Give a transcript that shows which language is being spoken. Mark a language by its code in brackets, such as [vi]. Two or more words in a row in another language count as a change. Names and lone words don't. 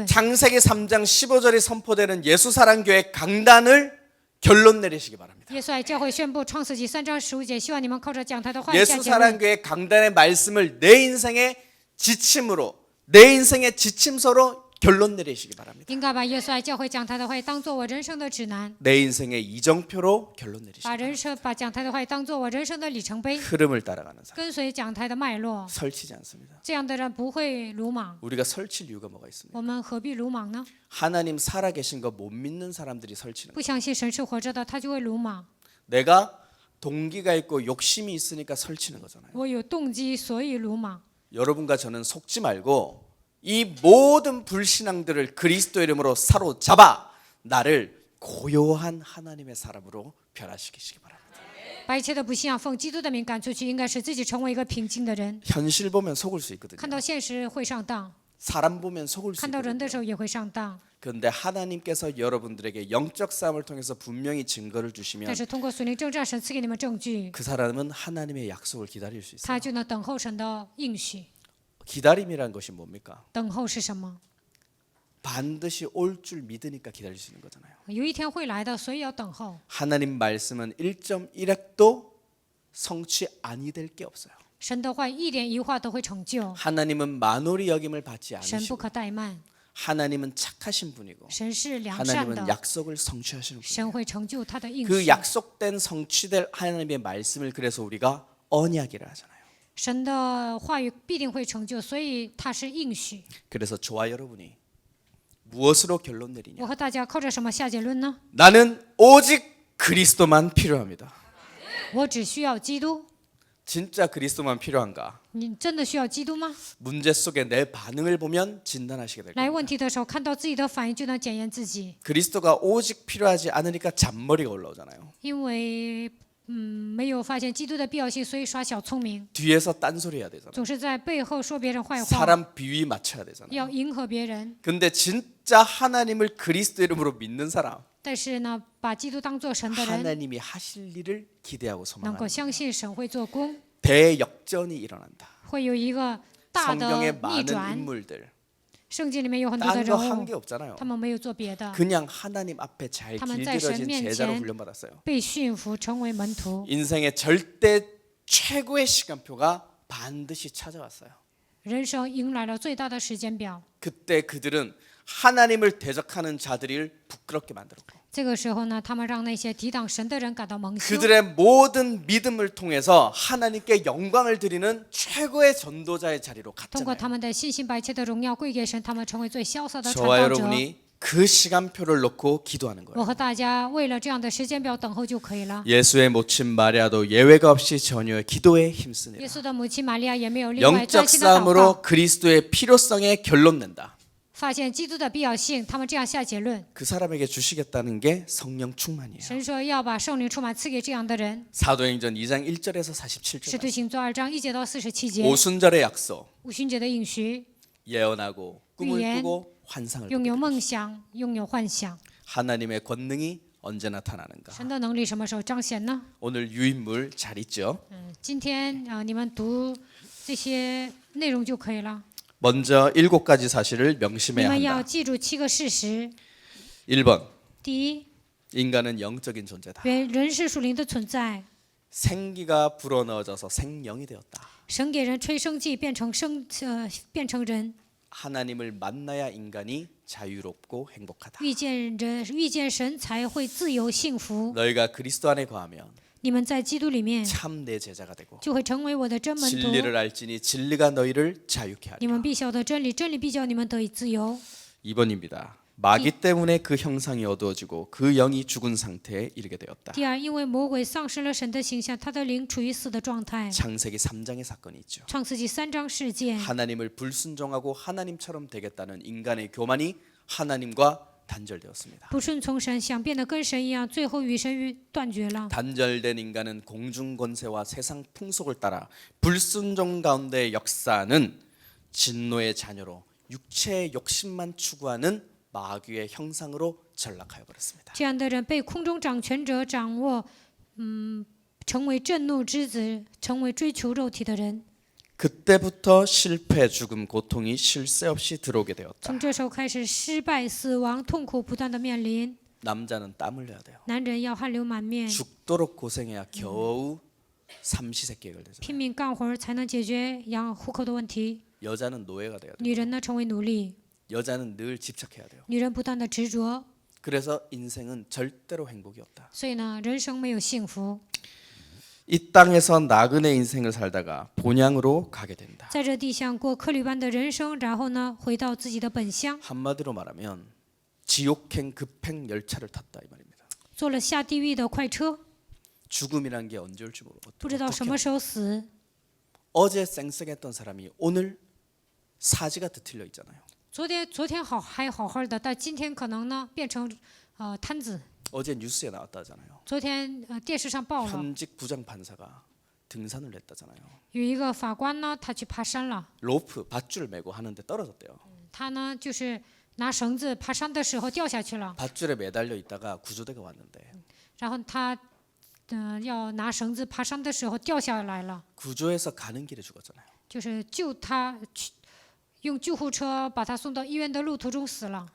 [ko] 창세기 3장 15절이 선포되는 예수 사랑교회 강단을 결론 내리시기 바랍니다. [zh] 耶稣爱教会宣布创世纪3章15节，希望你们靠着讲台的话语下 [ko] 예수 [zh] 结论。 [ko] 사랑교회 강단의 말씀을 내 인생의 지침으로, 내 인생의 지침서로 결론 내리시기 바랍니다. [zh] 应该把耶稣爱教会讲台的话语当做我人生的指南， [ko] 내 인생의 이정표로 결론 내리시기 [zh] 把讲台的话语当做我人生的里程碑， [ko] 흐름을 따라가는 사람 [zh] 跟随讲台的脉络。 [ko] 설치지 않습니다. [zh] 这样的人不会鲁莽。 [ko] 우리가 설칠 이유가 뭐가 있습니까? [zh] 我们何必鲁莽呢？ [ko] 하나님 살아계신 거 못 믿는 사람들이 설치는 [zh] 不相信神是活着的，他就会鲁莽。 [ko] 내가 동기가 있고 욕심이 있으니까 설치는 거잖아요. [zh] 我有动机，所以鲁莽。 [ko] 여러분과 저는 속지 말고 이 모든 불신앙들을 그리스도 이름으로 사로잡아 나를 고요한 하나님의 사람으로 변화시키시기 바랍니다. [zh] 把一切的不信仰奉基督的名赶出去，应该使自己成为一个平静的人。 [ko] 현실 보면 속을 수 [zh] 看 [ko] 있거든요. [zh] 到现实会上当， [ko] 사람 보면 속을 수 [zh] 看到人 [ko] 있거든요. [zh] 的时候也会上当。 [ko] 그런데 하나님께서 여러분들에게 영적 싸움을 통해서 분명히 증거를 [zh] 但 [ko] 주시면 [zh] 是通过属灵征战，神赐给你们证据， [ko] 그 사람은 하나님의 약속을 기다릴 수 있어요. [zh] 他就能等候神的应许。 [ko] 기다림이란 것이 뭡니까? [zh] 等候是什么？ [ko] 반드시 올 줄 믿으니까 기다릴 수 있는 거잖아요. [zh] 有一天会来的，所以要等候。 [ko] 하나님 말씀은 1.1핵도 성취 아니 될 게 없어요. [zh] 神的话一点一画都会成就， [ko] 하나님은 만홀히 여김을 받지 [zh] 神不 [ko] 않으시고 [zh] 可怠慢， [ko] 하나님은 착하신 분이고 [zh] 神是良善 [ko] 하나님은 [zh] 的， [ko] 약속을 성취하시는 분이에요. [zh] 神会成就他的应 [ko] 그 [zh] 许。 [ko] 약속된 성취될 하나님의 말씀을 그래서 우리가 언약이라 하잖아요. [zh] 神的话语必定会成就，所以它是应许。 [ko] 그래서 저와 여러분이 무엇으로 결론 내리냐? [zh] 我和大家靠着什么下结论呢？ [ko] 나는 오직 그리스도만 필요합니다. [zh] 我只需要基督。 [ko] 진짜 그리스도만 필요한가? [zh] 你真的需要基督吗？ [ko] 문제 속에 내 반응을 보면 진단하시게 될 [zh] 来 [ko] 겁니다. [zh] 问题的时候，看到自己的反应就能检验自己， [ko] 그리스도가 오직 필요하지 않으니까 잔머리가 올라오잖아요. [zh] 因为没有发现基督的必要性，所以耍小聪明， [ko] 뒤에서 딴소리 해야 되잖아요. [zh] 总是在背后说别人坏话， [ko] 사람 비위 맞춰야 되잖아요. [zh] 要迎合别人。 [ko] 근데 진짜 하나님을 그리스도 이름으로 믿는 사람, [zh] 但是呢，把基督当做神的人， [ko] 하나님이 하실 일을 기대하고 [zh] 能够 [ko] 소망합니다. [zh] 相信神会做工， [ko] 대역전이 일어난다. [zh] 会有一个大的 [ko] 성경에 [zh] 逆 [ko] 많은 [zh] 转。 [ko] 인물들 [zh] 圣经里面有很多的 [ko] 딴 [zh] 人 [ko] 거 한 [zh] 物 [ko] 게 ， 없잖아요. [zh] 他们没有做别的， [ko] 그냥 하나님 앞에 잘 [zh] 他们在神 [ko] 길들여진 [zh] 面 [ko] 제자로 [zh] 前 [ko] 훈련받았어요. [zh] 被驯服，成为门徒。 [ko] 인생의 절대 최고의 시간표가 반드시 찾아왔어요. [zh] 人生迎来了最大的时间表。 [ko] 그때 그들은 하나님을 대적하는 자들을 부끄럽게 만들었고 [zh] 这个时候呢，他们让那些抵挡神的人感到蒙羞。 [ko] 그들의 모든 믿음을 통해서 하나님께 영광을 드리는 최고의 전도자의 자리로 [zh] 通过 [ko] 갔잖아요. [zh] 他们的信心，把一切的荣耀归给神，他们成为最潇洒的传 [ko] 저와 [zh] 道者。 [ko] 여러분이 그 시간표를 놓고 기도하는 [zh] 我 [ko] 거예요. [zh] 和大家为了这样的时间表等候就可以了。 [ko] 예수의 모친 마리아도 예외가 없이 전혀 기도에 [zh] 耶 [ko] 힘쓰니라. [zh] 稣的母亲玛利亚也没有例外， [ko] 영적 [zh] 专心的祷告， [ko] 싸움으로 그리스도의 필요성에 결론 낸다. [zh] 发现基督的必要性，他们这样下结论。 [ko] 그 사람에게 주시겠다는 게 성령 충만이에요. [zh] 神说要把圣灵充满赐给这样的人。 [ko] 사도행전 2장 1절에서 [zh] 使 [ko] 47절 [zh] 徒行传2章1节到47节， [ko] 오순절의 약속 [zh] 五旬节的应许， [ko] 예언하고 꿈을 위엔 꾸고 환상을 [zh] 拥有 [ko] 꾸게 [zh] 梦想，拥有幻想。 [ko] 하나님의 권능이 언제 나타나는가? [zh] 神的能力什么时候彰显呢？ [ko] 오늘 유인물 잘 있죠? [zh] 今天你们读这些内容就可以了。 [ko] 먼저 7가지 사실을 [zh] 你 [ko] 명심해야 [zh] 们要 [ko] 한다. [zh] 记住7个事实。 [ko] 1번 [zh] 第一， [ko] 인간은 영적인 존재다. [zh] 人是属灵的存在， [ko] 생기가 불어넣어져서 생명이 되었다. [zh] 神给人吹生气，变成人。 [ko] 하나님을 만나야 인간이 자유롭고 행복하다. [zh] 遇见神才会自由幸福。 [ko] 너희가 그리스도 안에 거하면 [zh] 你们在基督里面 [ko] 참 내 제자가 되고 [zh] 就会成为我的真门徒。 [ko] 진리를 알지니 진리가 너희를 자유케 [zh] 你 [ko] 하리라. [zh] 们必晓得真理，真理必叫你们得以自由。 [ko] 2번입니다. 마귀 때문에 그 형상이 어두워지고 그 영이 죽은 상태에 이르게 되었다. [zh] 第二，因为魔鬼丧失了神的形象，他的灵处于死的状态。 [ko] 창세기 3장의 사건이 있죠. [zh] 创世纪3章事件， [ko] 하나님을 불순종하고 하나님처럼 되겠다는 인간의 교만이 하나님과 단절되었습니다. [zh] 不顺从神，想变得跟神一样，最后与神断绝了。 [ko] 단절된 인간은 공중 권세와 세상 풍속을 따라 불순종 가운데 역사하는 진노의 자녀로 육체의 욕심만 추구하는 마귀의 형상으로 전락하여 버렸습니다. [zh] 这样的人被空中掌权者掌握，成为震怒之子，成为追求肉体的人。 [ko] 그때부터 실패, 죽음, 고통이 쉴 새 없이 들어오게 되었다. [zh] 从这时候开始，失败、死亡、痛苦不断的面临。 [ko] 남자는 땀 흘려야 돼요. [zh] 男人要汗流满面， [ko] 죽도록 고생해야 겨우 삼시세끼 해결되잖아요. [zh] 拼命干活儿才能解决养户口的问题。 [ko] 여자는 노예가 돼야 돼요. [zh] 女人呢，成为奴隶。 [ko] 여자는 늘 집착해야 돼요. [zh] 女人不断的执着， [ko] 그래서 인생은 절대로 행복이 없다. [zh] 所以呢，人生没有幸福。 [ko] 이 땅에서 나그네 인생을 살다가 본향으로 가게 된다. [zh] 在这地上过客旅般的人生，然后呢，回到自己的本乡， [ko] 한마디로 말하면 지옥행 급행 열차를 탔다 이 말입니다. [zh] 坐了下地狱的快车， [ko] 죽음이란 게 언제 올지 모르고 [zh] 不知道什么时候死。 [ko] 어제 쌩쌩했던 사람이 오늘 사지가 뒤틀려 있잖아요. [zh] 昨天还好好的，但今天可能呢变成摊子。 [ko] 어제 뉴스에 나왔다잖아요. [zh] 昨天电视上报了， [ko] 현직 부장 판사가 등산을 했다잖아요. [zh] 有一个法官呢，他去爬山了， [ko] 로프 밧줄을 메고 하는데 떨어졌대요. [zh] 他呢就是拿绳子爬山的时候掉下去了， [ko] 밧줄에 매달려 있다가 구조대가 왔는데 [zh] 然后他要拿绳子爬山的时候掉下来了， [ko] 구조해서 가는 길에 죽었잖아요. [zh] 就是救他用救护车把他送到医院的路途中死了。